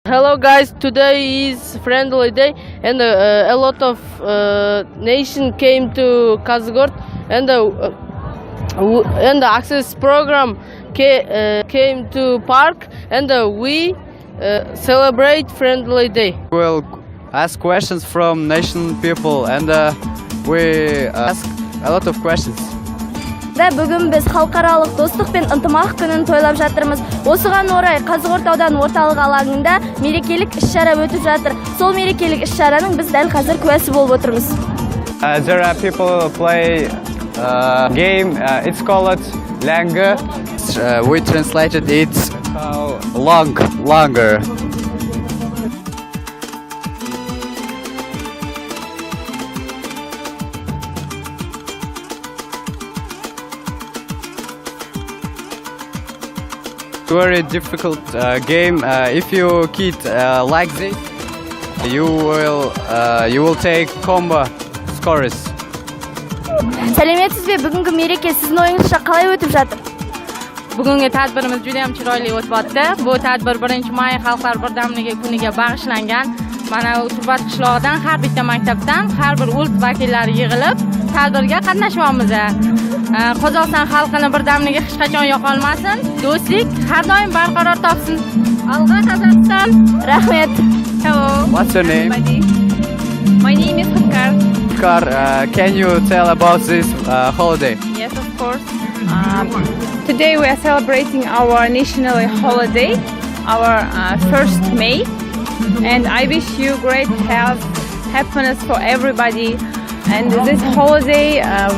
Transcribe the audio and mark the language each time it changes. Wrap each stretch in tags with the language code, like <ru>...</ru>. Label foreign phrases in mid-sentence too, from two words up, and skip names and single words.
<en>Hello guys, today is friendly day and a lot of nation came to Kazgort and the access program came to park and we celebrate friendly day. We'll ask questions from nation people and we ask a lot of questions.</en> <kk>Бүгін біз халықаралық достық пен ынтымақ күнін тойлап жатырмыз. Осыған орай Қазығұрт ауданы орталық алаңында мерекелік іс-шара өтіп жатыр. Сол мерекелік іс-шараның біз дәл қазір куәсі болып отырмыз.</kk> <en>There are people play game. It's called Lange. We translated it longer. Very difficult game. If you kid like this, you will take combo scores.</en> <kk>Сәлеметсіз бе? Бүгінгі мереке сіздің ойыңызша қалай өтіп жатыр?</kk> <uz>Bugungi tadbirimiz juda ham chiroyli o'tib o'tdi. Bu tadbir 1-may Xalqlar birdamligi kuniga bag'ishlangan. Mana Turbat qishlog'idan har bitta maktabdan har bir ult vakillari yig'ilib tadbirga qatnashyapmiz. Qozog'iston xalqining birdamligi hech qachon yo'qolmasin. Do'stlik har doim barqaror topsin. Alga Qozog'iston. Rahmet.</uz> <en>Hello. What's your name? My name is Hukar. Can you tell about this holiday? Yes, of course. Today we are celebrating our national holiday, our 1st May, and I wish you great health, happiness for everybody, and this holiday very good.</en>